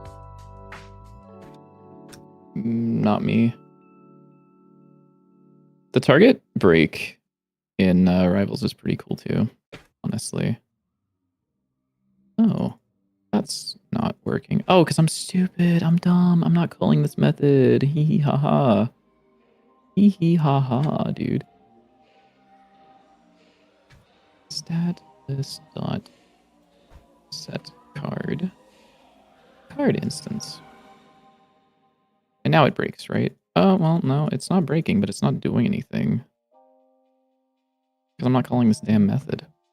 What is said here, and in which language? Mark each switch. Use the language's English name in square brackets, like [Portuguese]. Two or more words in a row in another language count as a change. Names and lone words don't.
[English] Not me. The target break in Rivals is pretty cool too, honestly. Oh, that's not working. Oh, because I'm stupid. I'm dumb. I'm not calling this method. Hee hee ha ha. Hee hee ha ha, dude. Stat list dot set card instance. And now it breaks, right? Oh, well, no, it's not breaking, but it's not doing anything. Because I'm not calling this damn method.